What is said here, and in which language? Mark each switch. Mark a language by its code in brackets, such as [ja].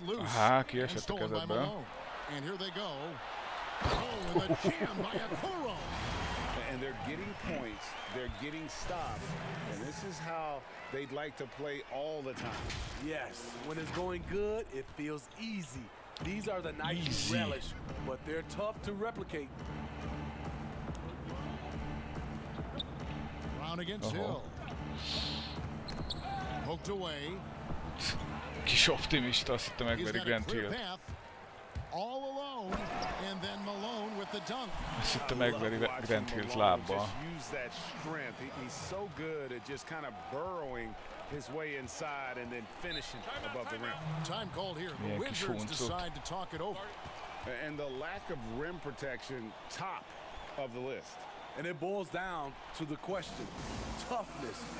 [hu] Aha, kieshettek ezekből. [en] And here they go. Oh, and the jam by Okoro. And they're getting points, they're getting stops, and this is how they'd like to play all the time. Yes, when it's going good, it feels easy. These are the nights you relish, but they're tough to replicate. Round against Hill. Poked away. [hu] Kis optimista, azt hittem megveri Grant Hill. [en] All alone, and then Malone with the dunk. [hu] Azt hittem megveri Grant Hillt lábbal. [en] Use that strength. He's so good at just kind of burrowing his way inside and then finishing above the rim. Time called here. The Wizards decide to talk it over. And the lack of rim protection, top of the list. And it boils down to the question. Toughness.